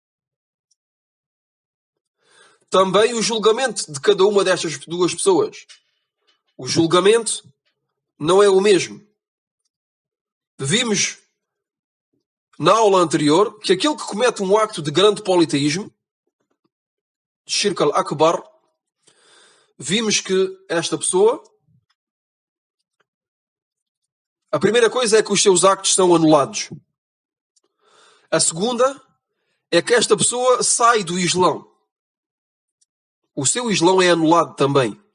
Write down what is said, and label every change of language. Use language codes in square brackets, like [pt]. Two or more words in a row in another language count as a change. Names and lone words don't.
[pt] Também o julgamento de cada uma destas duas pessoas. O julgamento não é o mesmo. Vimos na aula anterior que aquele que comete um acto de grande politeísmo, [ar] الشرك الأكبر, [pt] vimos que esta pessoa, a primeira coisa é que os seus actos são anulados. A segunda é que esta pessoa sai do Islão. O seu Islão é anulado também.